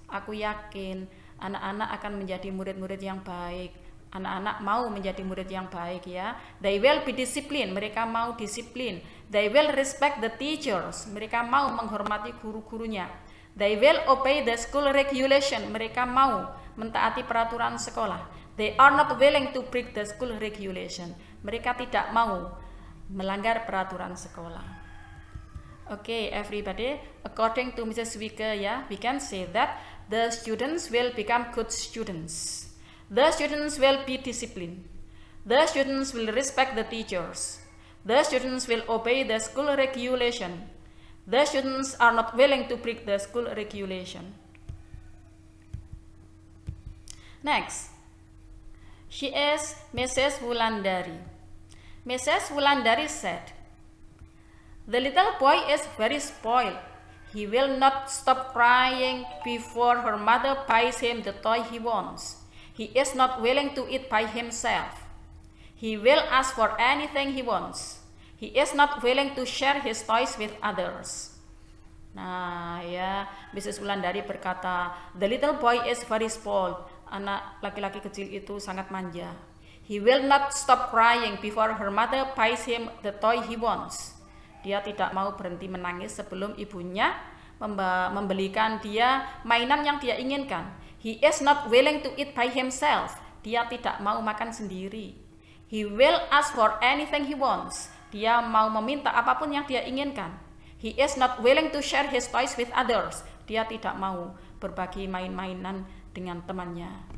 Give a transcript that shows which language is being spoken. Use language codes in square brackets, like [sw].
[id] Aku yakin anak-anak akan menjadi murid-murid yang baik. Anak-anak mau menjadi murid yang baik, ya. [en] They will be disciplined. [id] Mereka mau disiplin. [en] They will respect the teachers. [id] Mereka mau menghormati guru-gurunya. [en] They will obey the school regulation. [id] Mereka mau mentaati peraturan sekolah. [en] They are not willing to break the school regulation. [id] Mereka tidak mau melanggar peraturan sekolah. [en] Okay, everybody, according to Mrs. Wieke, we can say that the students will become good students. The students will be disciplined. The students will respect the teachers. The students will obey the school regulation. The students are not willing to break the school regulation. Next, she is Mrs. Wulandari. Mrs. Wulandari said, the little boy is very spoiled. He will not stop crying before her mother buys him the toy he wants. He is not willing to eat by himself. He will ask for anything he wants. He is not willing to share his toys with others. Nah, Mrs. Wulandari [id] berkata, [en] the little boy is very spoiled. [id] Anak laki-laki kecil itu sangat manja. [en] He will not stop crying before her mother buys him the toy he wants. [id] Dia tidak mau berhenti menangis sebelum ibunya membelikan dia mainan yang dia inginkan. [en] He is not willing to eat by himself. [id] Dia tidak mau makan sendiri. [en] He will ask for anything he wants. [id] Dia mau meminta apapun yang dia inginkan. [en] He is not willing to share his toys with others. [id] Dia tidak mau berbagi main-mainan dengan temannya.